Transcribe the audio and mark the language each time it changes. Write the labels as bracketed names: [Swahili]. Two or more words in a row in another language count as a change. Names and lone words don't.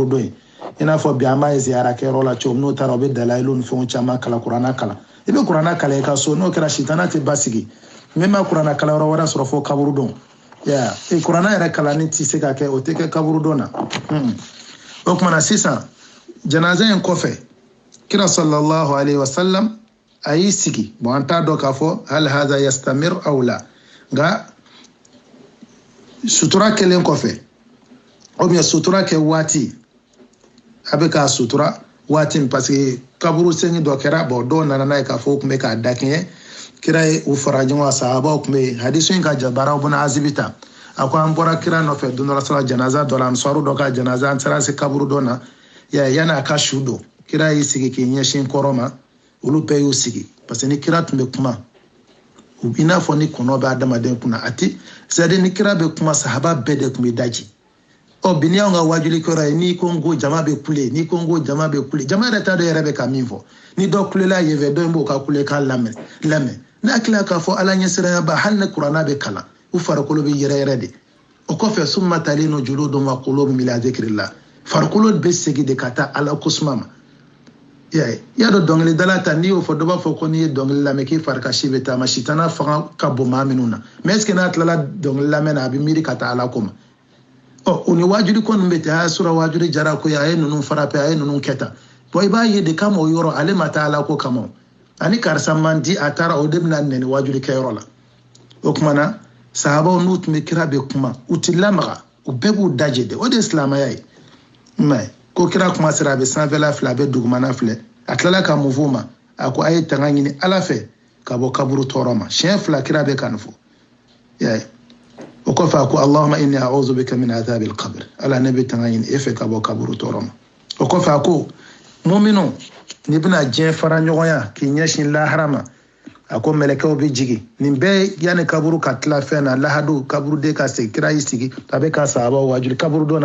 [Bambara] don ye i n'a fɔ bi an b'a ye ziyara kɛyɔrɔ la cogo min n'o taara u bɛ dalayilu ni fɛnw caman kalan kuranɛ kalan i bɛ kuranɛ kalan i ka so n'o kɛra sitana tɛ basigi min ma kuranɛ kalanyɔrɔ wɛrɛ sɔrɔ fo kaburu don kuranɛ yɛrɛ kalanni tɛ se ka kɛ o tɛ kɛ kaburu don na o kumana sisan janaza in kɔfɛ kira [Arabic] صلى الله عليه وسلم [Bambara] a y'i sigi bon an t'a dɔn k'a fɔ [Arabic] هل هذا يستمر [Bambara] aw la nka sutura kelen kɔfɛ [French] ou bien [Bambara] sutura kɛ waati a bɛ k'a sutura waati min [French] parce que [Bambara] kaburu sengi dɔ kɛra bon dɔw nana n'a ye k'a fɔ u tun bɛ k'a dakɛɲɛ kira ye u fara ɲɔgɔn kan sahabaw tun bɛ yen hadisu in ka jabaraw bɛna azibi ta a ko an bɔra kira nɔfɛ don dɔ la sɔrɔ janaza dɔ la ansaru dɔ ka janaza an sera se kaburu dɔ na yanni a ka su don kira y'i sigi k'i ɲɛsin kɔrɔ ma olu bɛɛ y'u sigi [French] parce que [Bambara] ni kira tun bɛ kuma i n'a fɔ ni kɔnɔ bɛ adamaden kunna a tɛ c'est-à-dire ni kira bɛ kuma sahaba bɛɛ de tun bɛ daji bi ni y'anw ka wajuli kɛra ye n'i ko n ko jama bɛ kule n'i ko n ko jama bɛ kule jama yɛrɛ t'a dɔn yɛrɛ bɛ ka min fɔ ni dɔ kulela yen fɛ dɔ in b'o ka kule k'a lamɛn n'a tila k'a fɔ ala ɲɛsiranya ba hali ni kuranɛ bɛ kalan u farikolo bɛ yɛrɛ de o kɔfɛ [Arabic] ثم تلين جلودهم وقلوبهم إلى ذكر الله [Bambara] farikolo bɛ segin de ka taa ala kosuma ma y'a dɔn dɔnkilidala ta n'i y'o fɔ dɔ b'a fɔ ko n'i ye dɔnkili lamɛn k'i fari ka si bɛ taa ma sitana fanga ka bon maa minnu na [French] mais est ce que [Bambara] n'a tilala dɔnkili lamɛn na a bɛ miiri ka taa ala ko ma o ni wajuli ko ninnu bɛ ten a y'a sɔrɔ wajuli jara ko ye a ye ninnu fara pe a ye ninnu kɛ tan bon i b'a ye de kama o yɔrɔ ale ma taa ala ko kama ani karisa man di a taara o de bɛna nɛni wajuli kɛyɔrɔ la o kumana sahabaw n'u tun bɛ kira bɛ kuma u tɛ lamaga u bɛɛ b'u daje de o de ye silamɛya ye mais ko kira kuma sera a bɛ sanfɛla filɛ a bɛ dugumana filɛ a tilala ka mun f'u ma a ko a ye tanga ɲini ala fɛ ka bɔ kaburu tɔɔrɔ ma siɲɛ fila kira bɛ ka nin fɔ o kɔfɛ a ko [Arabic] اللهم إني أعوذ بك من عذاب القبر [Bambara] ala ne bɛ tanga ɲini e fɛ ka bɔ kaburu tɔɔrɔ ma o kɔfɛ a ko mu'minu n'i bɛna diɲɛ fara ɲɔgɔnya k'i ɲɛsin lahara ma a ko mɛlɛkɛw bɛ jigin nin bɛɛ yanni kaburu ka tila fɛn na lahadu kaburu de ka segin kira y'i sigi a bɛ ka sahabaw wajuli kaburu dɔ